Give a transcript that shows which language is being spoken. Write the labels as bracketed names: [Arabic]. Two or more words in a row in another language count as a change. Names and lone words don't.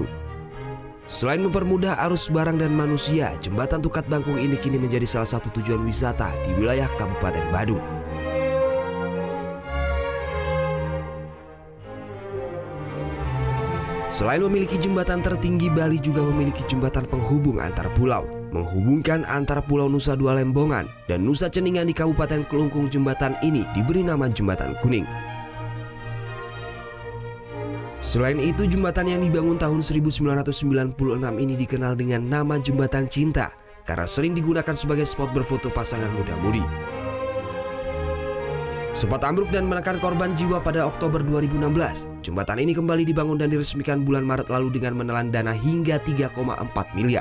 [Indonesian] Selain mempermudah arus barang dan manusia, jembatan Tukat Bangkung ini kini menjadi salah satu tujuan wisata di wilayah Kabupaten Badung. Selain memiliki jembatan tertinggi, Bali juga memiliki jembatan penghubung antar pulau, menghubungkan antara Pulau Nusa Dua Lembongan dan Nusa Ceningan di Kabupaten Kelungkung. Jembatan ini diberi nama Jembatan Kuning. Selain itu, jembatan yang dibangun tahun 1996 ini dikenal dengan nama Jembatan Cinta karena sering digunakan sebagai spot berfoto pasangan muda-mudi. Sempat ambruk dan menekan korban jiwa pada Oktober 2016, jembatan ini kembali dibangun dan diresmikan bulan Maret lalu dengan menelan dana hingga 3,4 miliar.